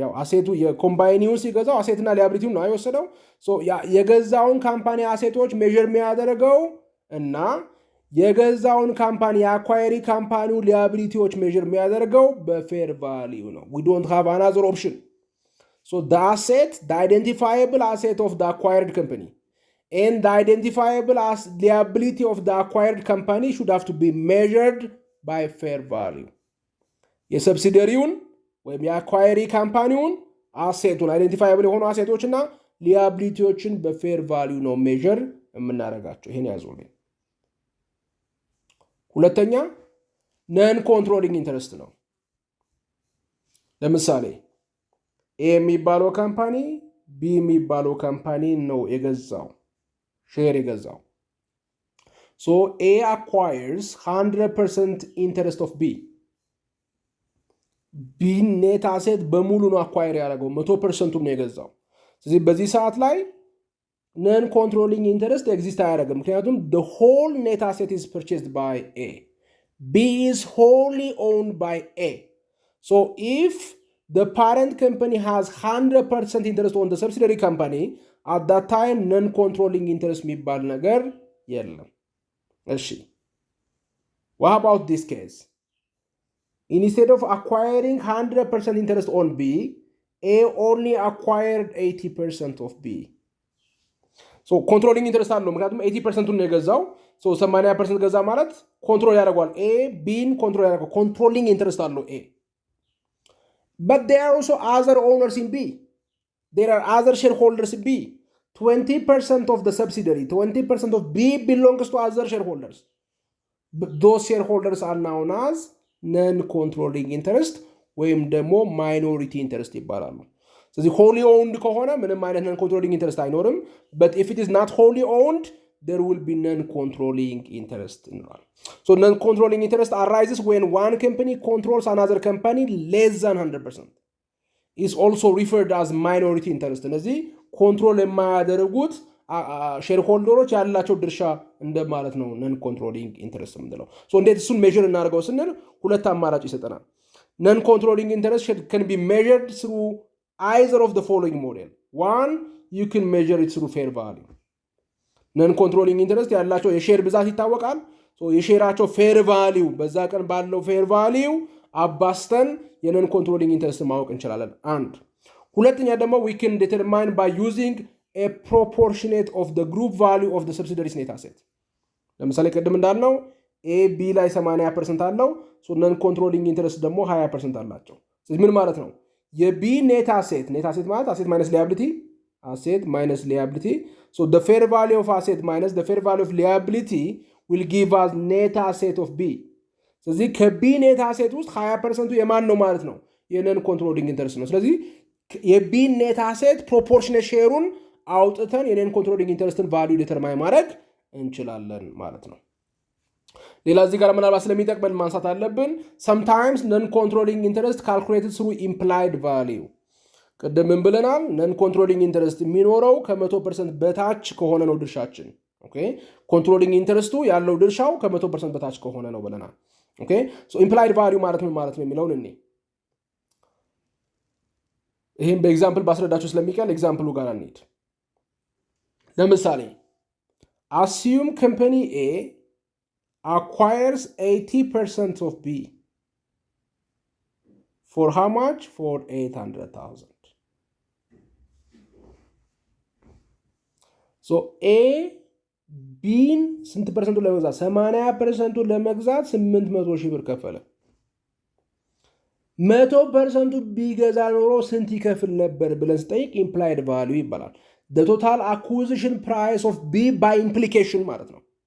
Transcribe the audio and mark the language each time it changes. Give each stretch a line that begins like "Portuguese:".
Amharic: ያው አሴቱ የኮምባይኒውን ሲገዛው አሴትና ሊያቢሊቲውን ነው አይወሰደው። የገዛውን ካምፓኒ አሴቶች ሜዥር የሚያደርገው እና የገዛውን ካምፓኒ የአኳየሪ ካምፓኒው ሊያቢሊቲዎች ሜዥር የሚያደርገው በፌር ቫሊዩ ነው።
English: we don't have another option. So the asset, the identifiable asset of the acquired company and the identifiable liability of the acquired company should have to be measured by fair value.
Amharic: የሰብሲደሪውን ወይም የአኳየሪ ካምፓኒውን አሴቱን አይደንቲፋይብል የሆኑ አሴቶችና ሊያቢሊቲዎችን በፌር ቫሊዩ ነው ሜዥር የምናደርጋቸው። ይሄን ያዙልኝ። ሁለተኛ ነን ኮንትሮሊንግ ኢንተረስት ነው። ለምሳሌ ኤ የሚባለው ካምፓኒ ቢ የሚባለው ካምፓኒ ነው የገዛው ሼር የገዛው።
English: so A acquires 100% interest of B.
Amharic: ቢ ኔት አሴት በሙሉ ነው አኳየር ያደረገው 100% ነው የገዛው። ስለዚህ በዚህ ሰዓት ላይ ነን ኮንትሮሊንግ ኢንተረስት ኤግዚስት አያደርግም። ምክንያቱም
English: the whole net asset is purchased by A. B is wholly owned by A. So if the parent company has 100% interest on the subsidiary company, at that time non-controlling interest
Amharic: የሚባል ነገር የለም። እሺ
English: what about this case? Instead of acquiring 100% interest on B, A only acquired 80% of B. So controlling interest
Amharic: አለው ምክንያቱም 80% ነው የገዛው። so 80% ገዛ ማለት ኮንትሮል ያደርጋል። A Bን ኮንትሮል ያደርጋል።
English: controlling interest
Amharic: አለው A.
English: But there are also other owners in B. There are other shareholders in B. 20% of the subsidiary, 20% of B belongs to other shareholders. But those shareholders are known as non-controlling interest
Amharic: ወይም ደግሞ
English: minority interest
Amharic: ይባላሉ። ስለዚህ
English: wholly owned
Amharic: ከሆነ ምንም አይነት
English: non-controlling interest
Amharic: አይኖርም።
English: But if it is not wholly owned, there will be non-controlling interest
Amharic: እንላለን።
English: So non-controlling interest arises when one company controls another company less than 100%. Is also referred as minority interest.
Amharic: እነዚህ ኮንትሮል የማያደርጉት ሼርሆልደሮች ያላቸው ድርሻ እንደማለት ነው ነን ኮንትሮሊንግ ኢንተረስት የምንለው። እንዴት እሱን ሜዥር እናደርገው ስንል ሁለት አማራጭ ይሰጠናል። ነን ኮንትሮሊንግ ኢንተረስት
English: can be measured through either of the following model. One, you can measure it through fair value.
Amharic: ነን ኮንትሮሊንግ ኢንተረስት ያላቸው የሼር ብዛት ይታወቃል። የሼራቸው ፌር ቫሊዩ በዛ ቀን ባለው ፌር ቫሊዩ አባስተን የነን ኮንትሮሊንግ ኢንተረስት ማወቅ እንችላለን። አንድ ሁለተኛ ደግሞ
English: we can determine by using a proportionate of the group value of the subsidiaries net asset.
Amharic: ለምሳሌ ቅድም እንዳልነው A B ላይ 80% አለው። ነን ኮንትሮሊንግ ኢንተረስት ደግሞ 20% አላቸው። ስለዚህ ምን ማለት ነው? የቢ ኔት አሴት ማለት አሴት ማይነስ ሊያቢሊቲ asset minus liability.
English: So the fair value of asset minus the fair value of liability will give us net asset of B.
Amharic: ስለዚህ ከቢ ኔት አሴት ውስጥ 20% የማን ነው ማለት ነው? የነን ኮንትሮሊንግ ኢንተረስት ነው። ስለዚህ የቢ ኔት አሴት ፕሮፖርሽኔት ሼሩን አውጥተን የነን ኮንትሮሊንግ ኢንተረስትን ቫልዩ ዲተርማይን ማድረግ እንችላለን ማለት ነው። ሌላ እዚህ ጋር ምናልባት ስለሚጠቅመን ማንሳት አለብን።
English: sometimes non-controlling interest calculated through implied value.
Amharic: ቅድም ምን ብለናል? ነን ኮንትሮሊንግ ኢንተረስት የሚኖረው ከ100% በታች ከሆነ ነው ድርሻችን። ኦኬ ኮንትሮሊንግ ኢንተረስቱ ያለው ድርሻው ከ100% በታች ከሆነ ነው ብለናል። ኦኬ ሶ ኢምፕላይድ ቫልዩ ማለት ምን ማለት ነው የሚለውን እኔ ይሄን በኤግዛምፕል ባስረዳችሁ ስለሚቀል ኤግዛምፕሉ ጋር እንሂድ። ለምሳሌ
English: assume company A acquires 80% of B for how much? For 800,000.
Amharic: ሶ ኤ ቢን ስንት ፐርሰንቱ ለመግዛት 80% ለመግዛት 800 ሺህ ብር ከፈለ 100% ቢገዛ ኖሮ ስንት ይከፍል ነበር ብለን ስጠይቅ ኢምፕላይድ ቫልዩ ይባላል
English: the total acquisition price of B by implication
Amharic: ማለት ነው